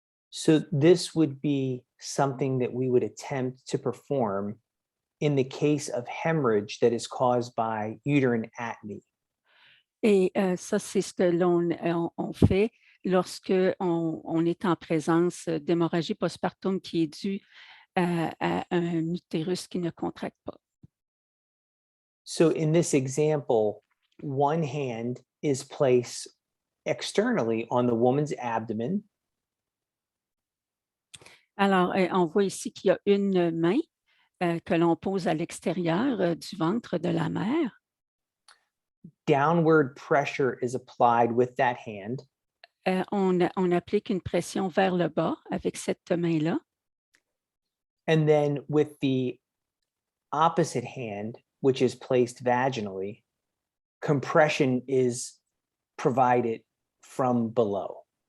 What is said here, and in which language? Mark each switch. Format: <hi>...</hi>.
<en>So this would be something that we would attempt to perform in the case of hemorrhage that is caused by uterine atony.</en> <fr>Et ça, c'est ce que on fait lorsque on est en présence d'hémorragie postpartum qui est due à un utérus qui ne contracte pas.</fr> <en>So in this example, one hand is placed externally on the woman's abdomen.</en> <fr>Alors, on voit ici qu'il y a une main que l'on pose à l'extérieur du ventre de la mère.</fr> <en>Downward pressure is applied with that hand.</en> <fr>On applique une pression vers le bas avec cette main-là.</fr> <en>And then with the opposite hand, which is placed vaginally, compression is provided from below.</en>